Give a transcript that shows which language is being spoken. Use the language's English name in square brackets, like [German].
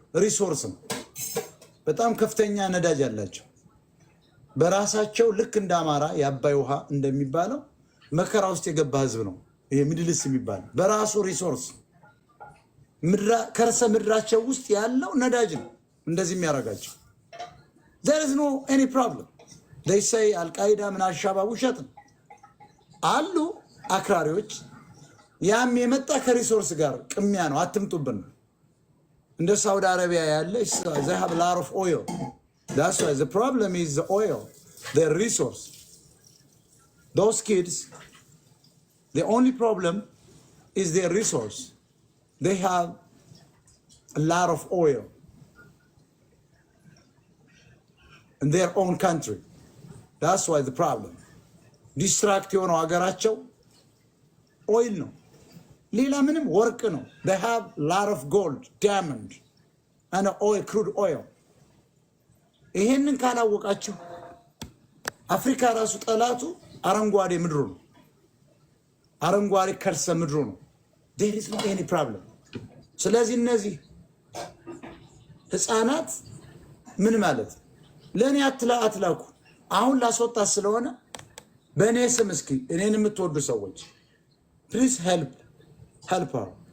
[Amharic] ሪሶርስ ነው። በጣም ከፍተኛ ነዳጅ አላቸው። በራሳቸው ልክ እንደ አማራ የአባይ ውሃ እንደሚባለው መከራ ውስጥ የገባ ህዝብ ነው ይሄ ሚድልስ የሚባለው። በራሱ ሪሶርስ ከርሰ ምድራቸው ውስጥ ያለው ነዳጅ ነው እንደዚህ የሚያደርጋቸው። [English] there is no any problem. they say [Amharic] አልቃይዳ ምን አልሻባብ ውሸት ነው አሉ አክራሪዎች። ያም የመጣ ከሪሶርስ ጋር ቅሚያ ነው። አትምጡብን። እንደ ሳውዲ አረቢያ ያለ [English] they have a lot of oil. That's why the problem is the oil, their resource. Those kids, the only problem is their resource. They have a lot of oil in their own country. That's why the problem. Distract [Amharic] የሆነው ሀገራቸው ኦይል ነው፣ ሌላ ምንም ወርቅ ነው። [English] They have a lot of gold, diamond and oil, crude oil. [Amharic] ይሄንን ካላወቃችሁ አፍሪካ ራሱ ጠላቱ አረንጓዴ ምድሩ ነው፣ አረንጓዴ ከርሰ ምድሩ ነው። [English] there is no any problem. [Amharic] ስለዚህ እነዚህ ህፃናት ምን ማለት ለኔ አትላኩ። አሁን ላስወጣት ስለሆነ በእኔ ስም እስኪ እኔን የምትወዱ ሰዎች [English] please help her.